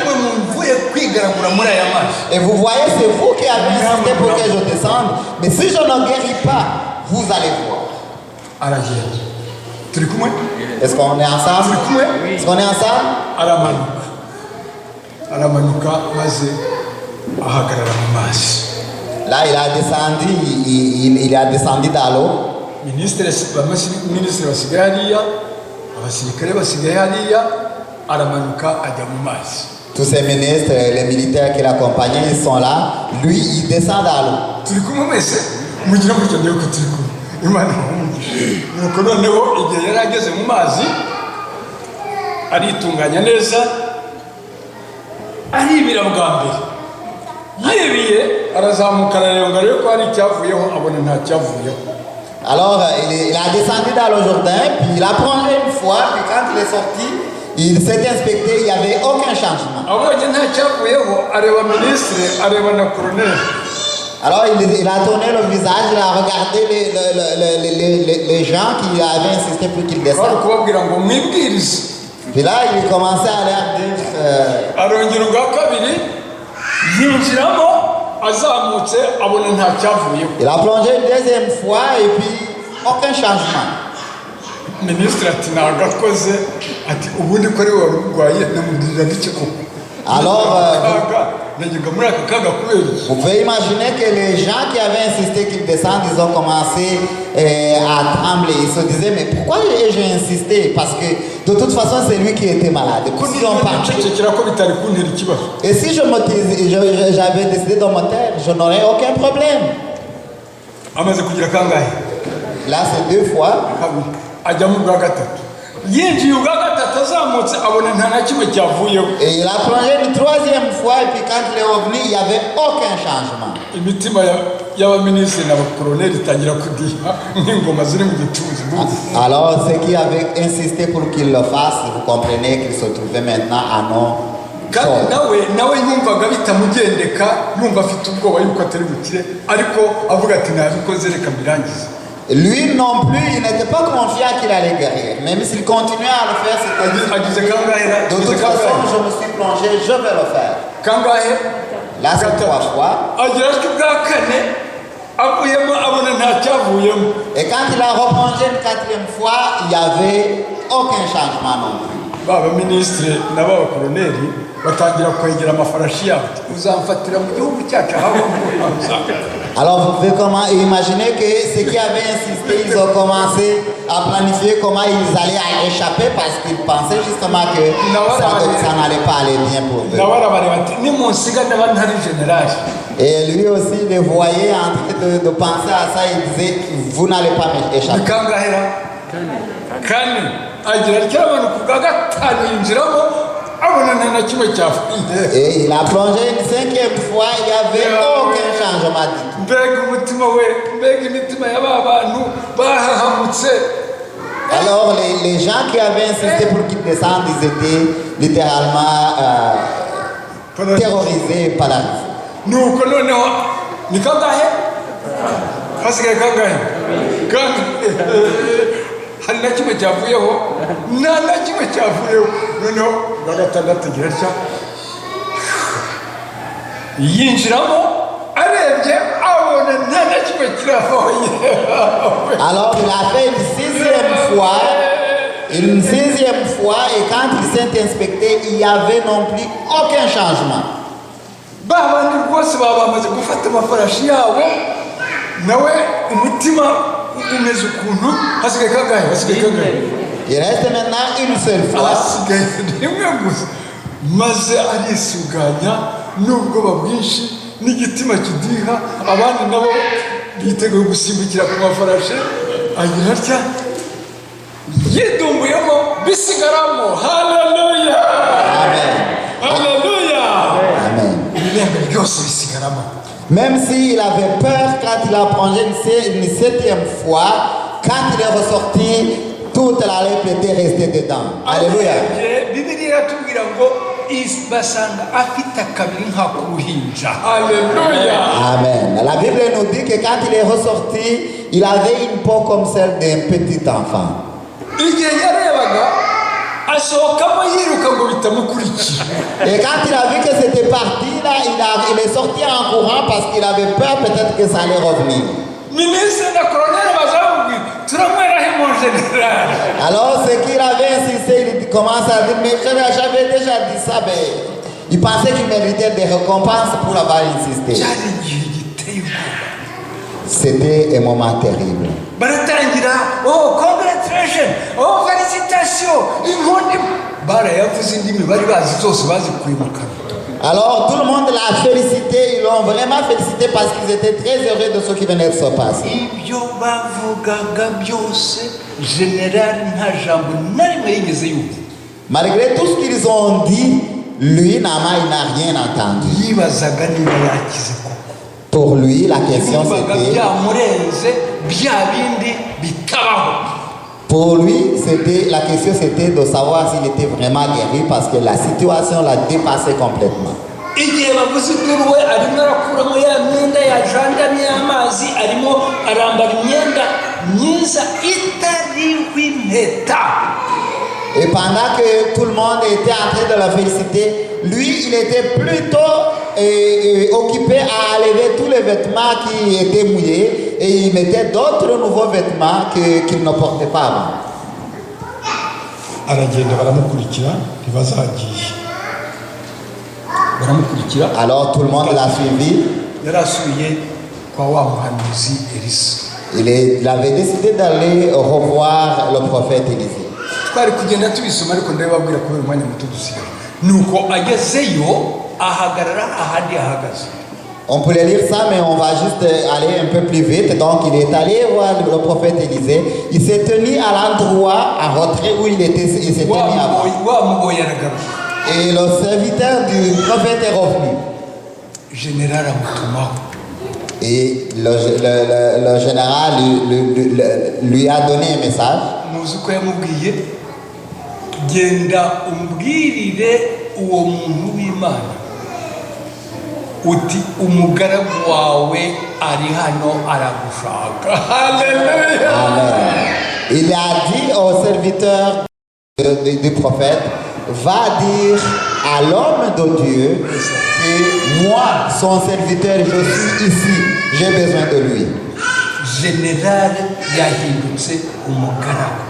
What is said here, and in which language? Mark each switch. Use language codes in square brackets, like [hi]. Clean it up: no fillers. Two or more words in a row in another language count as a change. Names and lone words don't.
[fr] Et vous voyez, c'est vous qui avez insisté pour que je descende. Mais si je ne guéris pas, vous allez voir. Est-ce qu'on est ensemble? Est-ce qu'on est ensemble? [rw] aramanuka maze ahagarara mu mazi. [fr] Là, il a descendu, il a descendu dans l'eau. [rw] Minisitiri basigaye hariya, abasirikare basigaye hariya, aramanuka ajya mu mazi. [fr] Tous ces ministres, les militaires qui l'accompagnaient, ils sont là. Lui, il descend dans l'eau. [rw] Turi kumwe mwese mugira gutya niyo ko turi kumwe. Imana imugishe. Nuko noneho igihe yari ageze mu mazi aritunganya neza, aribira bwa mbere. Yibiye arazamuka arareba ngo arebe ko hari icyavuyeho, abona nta cyavuyeho. [fr] Alors, il a descendu dans le Jourdain, puis il a plongé une fois, puis quand il est sorti, il s'est inspecté, il n'y avait aucun changement. [rw] Abonye nta cyavuyeho, areba minisitiri, areba na colonel. [fr] Alors, il a tourné le visage, il a regardé les gens qui avaient insisté pour qu'il [rw] Bari [fr] descende. [rw] kubabwira ngo mwibwirize. [fr] Puis là, il commençait à leur dire... [rw] Arongera ubwa kabiri yinjiramo azamutse abona nta cyavuyeho. [fr] il a plongé une deuxième fois et puis aucun changement. [rw] Minisitiri ati ntabwo akoze, ati ubundi ko ari wari urwaye namubwirira n'iki koko. [fr] Alors, [rw] Nagiga muri aka kaga kubera iki? [fr] vous pouvez imaginer que les gens qui avaient insisté qu'il descende, ils ont commencé à trembler. Ils se disaient, mais pourquoi j'ai insisté? Parce que de toute façon, c'est lui qui était malade. [rw] Ko [fr] S'ils ont parti, [rw] nicecekera ko bitari kuntera ikibazo. [fr] et si j'avais décidé de me taire, je n'aurais aucun problème. [rw] Amaze kugira kangahe? [fr] Là, c'est 2 fois. [rw] Kabiri. Ajya mu bwa gatatu. Yinjiye ubwa gatatu azamutse abona nta na kimwe cyavuyeho. [fr] Et il a plongé une 3e fois, et puis quand il est revenu, il n'y avait aucun changement. [rw] Imitima y'abaminisitiri n'abakoloneli itangira kudiha nk'ingoma ziri mu gituza. [fr] Alors, ceux qui avaient insisté pour qu'il le fasse, vous comprenez qu'il se trouvait maintenant à non. [rw] Kandi nawe yumvaga bitamugendeka, yumva afite ubwoba yuko atari bukire, ariko avuga ati nabikoze reka mbirangize. [fr] Lui non plus, il n'était pas confiant qu'il allait guérir. Même s'il continuait à le faire, c'était dit, [rw] Agize kangahe? [fr] de toute façon, je me suis plongé, je vais le faire. [rw] Kangahe? [fr] Là, c'est 3 fois. [rw] Agira atyo ubwa kane avuyemo abona nta cyavuyemo. [fr] Et quand il a replongé une 4e fois, il n'y avait aucun changement non plus. [rw] B'abaminisitiri n'abakoloneli batangira kwegera amafarashi yabo, uzamfatira mu gihugu cyacu aho [fr] Alors, vous pouvez imaginer que ceux qui avaient insisté, ils ont commencé à planifier comment ils allaient échapper parce qu'ils pensaient justement que ça n'allait pas aller bien pour eux. [rw] nawe arabareba ati nimunsiga ndaba ntari generali. [fr] Et lui aussi le voyait en train de penser à ça, il disait, vous n'allez pas [rw] Ni [fr] m'échapper. [rw] kangahera? Kane. Agira atyo amanuka ubwa gatanu yinjiramo abona nta na kimwe cyavuye. [fr] Et il a plongé une 5e fois, il n'y avait aucun changement du tout. [rw] Mbega umutima we, mbega imitima y'aba bantu bahahamutse. [fr] Alors les gens qui avaient insisté pour qu'il descende, ils étaient littéralement terrorisés par la vie. [rw] Nuko noneho ni kangahe? Hasigaye kangahe? Hari na kimwe cyavuyeho? Nta na kimwe cyavuyeho. Noneho bwa gatandatu agira atya yinjiramo arebye abona nta na kimwe kiravaho. [fr] Alors il a fait une 6e fois, et quand il s'est inspecté, il n'y avait non plus aucun changement. [rw] Babandi rwose baba bamaze gufata amafarashi yabo, nawe umutima umeze ukuntu. Hasigaye kangahe? Hasigaye kangahe? [fr] Il reste maintenant une seule fois. [rw] Hasigaye rimwe gusa, maze arisuganya n'ubwoba bwinshi n'igitima kidiha. Abandi nabo biteguye gusimbukira ku mafarashi, agira atya yidumbuyemo bisigaramo. Haleluya, Amen. haleluya. Amen. Ibirembe byose bisigaramo. [fr] Même s'il avait peur quand il a plongé une 7e fois, quand il est ressorti, toute la lèpre était restée dedans. Alléluia. [rw] Bibiliya iratubwira ngo basanga afite akabiri nk'ak'uruhinja. Haleluya. Amen. [fr] La Bible nous dit que quand il est ressorti, il avait une peau comme celle d'un petit enfant. [rw] Igihe yarebaga asohokamo yiruka ngo bitamukurikira. [fr] Et quand il a vu que c'était parti, là, il est sorti en courant parce qu'il avait peur peut-être que ça allait revenir. [rw] Minisitiri na koloneli bazamubwira turamwerahe [fr] mon général. Alors, ce qu'il avait insisté, il commence à dire, mais j'avais déjà dit ça, mais Il pensait qu'il méritait des récompenses pour avoir insisté. [rw] cyari igihe giteye ubwoba. [fr] C'était un moment terrible. [rw] Baratangira, [en] oh congratulations, [fr] oh félicitations, [rw] impundu. Barayavuze indimi bari bazi zose bazikuye mu kanwa. [fr] Alors tout le monde l'a félicité, ils l'ont vraiment félicité parce qu'ils étaient très heureux de ce qui venait de se passer. [rw] Ibyo bavugaga byose generali nta jambo na rimwe yigeze yumva. [fr] Malgré tout ce qu'ils ont dit, lui, Naaman, il n'a rien entendu. [rw] Yibazaga niba yakize koko. [fr] Pour lui, la question [rw] Yumvaga [fr] c'était... [rw] byamurenze bya bindi bitabaho. [fr] Pour lui, la question c'était de savoir s'il était vraiment guéri parce que la situation l'a dépassé complètement. [rw] Igihe bavuze iby'uruwe arimo arakuramo ya myenda yajandamye y'amazi, arimo arambara imyenda myiza itariho impeta. [fr] Et pendant que tout le monde était en train de le féliciter, lui, il était plutôt occupé à enlever tous les vêtements qui étaient mouillés et il mettait d'autres nouveaux vêtements qu'il ne portait pas avant. [rw] Aragenda baramukurikira ntibazagiye. Baramukurikira. [fr] Alors tout le monde l'a suivi. [rw] Yarasuye kwa wa muhanuzi Elisa. [fr] Il avait décidé d'aller revoir le prophète Élisée. [rw] Twari kugenda tubisoma ariko ndababwira ko umwanya muto dusigaye. Nuko agezeyo ahagarara ahandi ahagaze. [fr] On pourrait lire ça, mais on va juste aller un peu plus vite. Donc, il est allé voir le prophète Élisée. Il s'est tenu à l'endroit, en retrait où il s'est tenu avant. Et le serviteur du prophète est revenu. Et le général lui a donné un message. [rw] Genda umbwirire uwo muntu w'Imana uti umugaragu wawe ari hano aragushaka. Haleluya. Amen. [fr] Il a dit au serviteur du prophète, va dire à l'homme de Dieu que moi, son serviteur, je suis ici, j'ai besoin de lui. [rw] Général yahindutse umugaragu.